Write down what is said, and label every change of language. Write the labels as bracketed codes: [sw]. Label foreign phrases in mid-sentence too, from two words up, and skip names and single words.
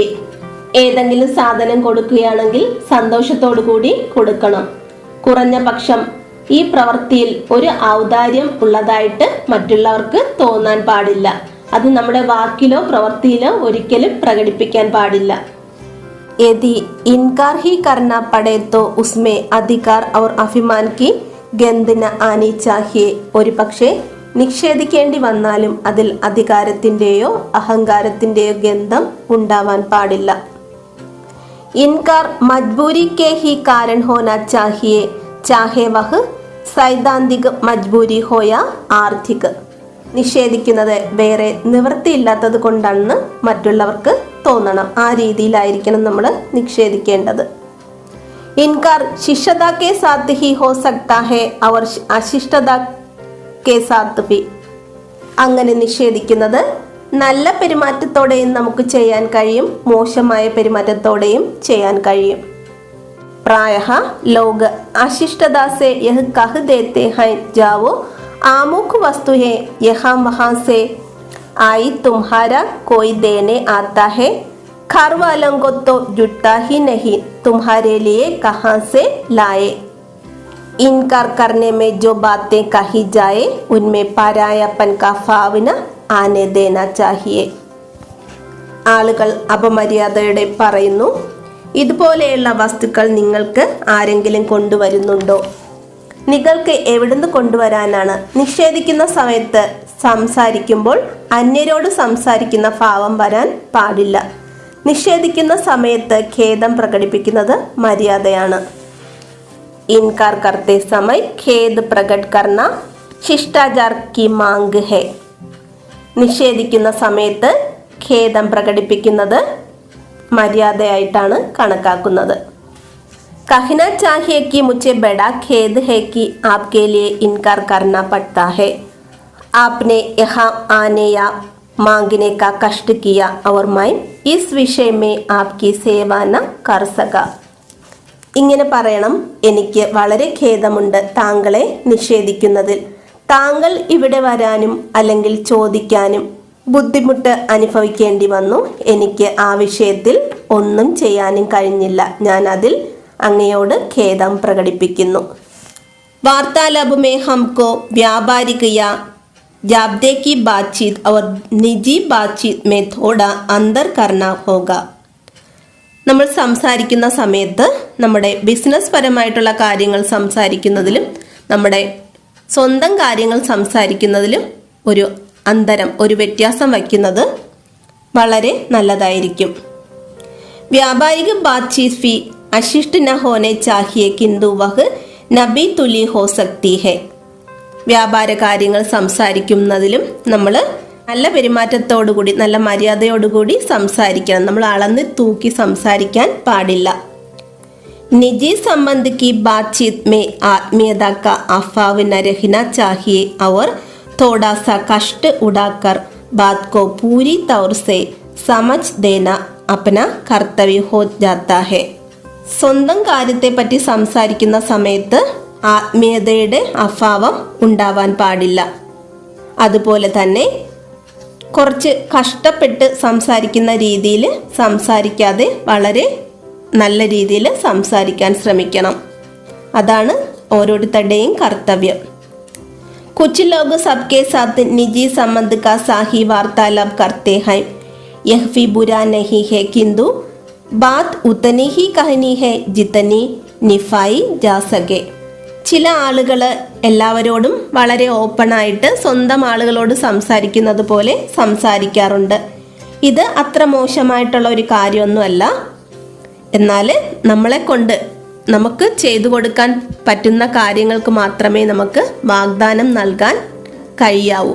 [ml] ഏതെങ്കിലും സാധനം കൊടുക്കുകയാണെങ്കിൽ സന്തോഷത്തോടു കൂടി കൊടുക്കണം. കുറഞ്ഞ പക്ഷം ഈ പ്രവൃത്തിയിൽ ഒരു ഔദാര്യം ഉള്ളതായിട്ട് മറ്റുള്ളവർക്ക് തോന്നാൻ പാടില്ല. അത് നമ്മുടെ വാക്കിലോ പ്രവൃത്തിയിലോ ഒരിക്കലും പ്രകടിപ്പിക്കാൻ പാടില്ല. [hi] यदि इनकार ही करना पड़े तो उसमें अधिकार और अभिमान की गंध न आनी चाहिए. [ml] ഒരു പക്ഷേ നിഷേധിക്കേണ്ടി വന്നാലും അതിൽ അധികാരത്തിന്റെയോ അഹങ്കാരത്തിന്റെയോ ഗന്ധം ഉണ്ടാവാൻ പാടില്ല. [hi] इनकार मजबूरी के ही कारण होना चाहिए चाहे वह सैद्धांतिक मजबूरी हो या आर्थिक. [ml] നിഷേധിക്കുന്നത് വേറെ നിവൃത്തിയില്ലാത്തത് കൊണ്ടാണെന്ന് മറ്റുള്ളവർക്ക് തോന്നണം. ആ രീതിയിലായിരിക്കണം നമ്മൾ നിഷേധിക്കേണ്ടത്. [hi] इनकार शिष्टता के साथ ही हो सकता है और अशिष्टता के साथ भी. [ml] അങ്ങനെ നിഷേധിക്കുന്നത് നല്ല പെരുമാറ്റത്തോടെയും നമുക്ക് ചെയ്യാൻ കഴിയും, മോശമായ പെരുമാറ്റത്തോടെയും ചെയ്യാൻ കഴിയും. [hi] प्रायः लोग अशिष्टता से यह कह देते हैं जाओ आमुख वस्तु है यहाँ वहाँ से आई तुम्हारा कोई देने आता है घर वालों को तो जुटता ही नहीं तुम्हारे लिए कहाँ से लाए. इनकार करने में जो बातें कही जाए उनमें परायापन का भाव न आने देना चाहिए. [ml] ആളുകൾ അപമര്യാദയോടെ പറയുന്നു, ഇതുപോലെയുള്ള വസ്തുക്കൾ നിങ്ങൾക്ക് ആരെങ്കിലും കൊണ്ടുവരുന്നുണ്ടോ? നിങ്ങൾക്ക് എവിടുന്ന് കൊണ്ടുവരാനാണ്? നിഷേധിക്കുന്ന സമയത്ത് സംസാരിക്കുമ്പോൾ അന്യരോട് സംസാരിക്കുന്ന ഭാവം വരാൻ പാടില്ല. നിഷേധിക്കുന്ന സമയത്ത് ഖേദം പ്രകടിപ്പിക്കുന്നത് മര്യാദയാണ്. [hi] इनकार करते समय खेद प्रकट करना शिष्टाचार की मांग है. [ml] നിഷേധിക്കുന്ന സമയത്ത് ഖേദം പ്രകടിപ്പിക്കുന്നത് മര്യാദയായിട്ടാണ് കണക്കാക്കുന്നത്. [hi] कहना चाहिए कि मुझे बड़ा खेद है कि आपके लिए इनकार करना पड़ता है. आपने यहाँ आने या मांगने का कष्ट किया और मैं इस विषय में आपकी सेवा न कर सका. [ml] ഇങ്ങനെ പറയണം, എനിക്ക് വളരെ ഖേദമുണ്ട് താങ്കളെ നിഷേധിക്കുന്നതിൽ. താങ്കൾ ഇവിടെ വരാനും അല്ലെങ്കിൽ ചോദിക്കാനും ബുദ്ധിമുട്ട് അനുഭവിക്കേണ്ടി വന്നു. എനിക്ക് ആ വിഷയത്തിൽ ഒന്നും ചെയ്യാനും കഴിഞ്ഞില്ല. ഞാൻ അതിൽ അങ്ങയോട് ഖേദം പ്രകടിപ്പിക്കുന്നു. [hi] वार्तालाप में हमको व्यापारिक या जाब्ते की बातचीत और निजी बातचीत में थोड़ा अंतर करना होगा. [ml] നമ്മൾ സംസാരിക്കുന്ന സമയത്ത് നമ്മുടെ ബിസിനസ് പരമായിട്ടുള്ള കാര്യങ്ങൾ സംസാരിക്കുന്നതിലും നമ്മുടെ സ്വന്തം കാര്യങ്ങൾ സംസാരിക്കുന്നതിലും ഒരു അന്തരം, ഒരു വ്യത്യാസം വയ്ക്കുന്നത് വളരെ നല്ലതായിരിക്കും. [hi] व्यापारिक बातचीत भी अशिष्ट न होने चाहिए किंतु वह नपी तुली हो सकती है. [ml] വ്യാപാര കാര്യങ്ങൾ സംസാരിക്കുന്നതിലും നമ്മൾ നല്ല പെരുമാറ്റത്തോടുകൂടി നല്ല മര്യാദയോടുകൂടി സംസാരിക്കണം. നമ്മൾ അളന്ന് തൂക്കി സംസാരിക്കാൻ പാടില്ല. [hi] निजी संबंध की बातचीत में आत्मीयता का अभाव न रहना चाहिए और थोड़ा सा कष्ट उड़ाकर बात को पूरी तौर से समझ देना अपना कर्तव्य हो जाता है. [ml] സ്വന്തം കാര്യത്തെപ്പറ്റി സംസാരിക്കുന്ന സമയത്ത് ആത്മീയതയുടെ അഭാവം ഉണ്ടാവാൻ പാടില്ല. അതുപോലെ തന്നെ കുറച്ച് കഷ്ടപ്പെട്ട് സംസാരിക്കുന്ന രീതിയിൽ സംസാരിക്കാതെ വളരെ നല്ല രീതിയിൽ സംസാരിക്കാൻ ശ്രമിക്കണം. അതാണ് ഓരോരുത്തരുടെയും കർത്തവ്യം. [hi] कुछ लोग सबके साथ निजी संबंध का सही वार्तालाप करते हैं. यह भी बुरा नहीं है किंतु बात उतनी ही कहनी है जितनी निभाई जा सके. [ml] ചില ആളുകൾ എല്ലാവരോടും വളരെ ഓപ്പണായിട്ട് സ്വന്തം ആളുകളോട് സംസാരിക്കുന്നത് പോലെ സംസാരിക്കാറുണ്ട്. ഇത് അത്ര മോശമായിട്ടുള്ള ഒരു കാര്യമൊന്നുമല്ല. എന്നാൽ നമ്മളെ കൊണ്ട് നമുക്ക് ചെയ്തു കൊടുക്കാൻ പറ്റുന്ന കാര്യങ്ങൾക്ക് മാത്രമേ നമുക്ക് വാഗ്ദാനം നൽകാൻ കഴിയാവൂ.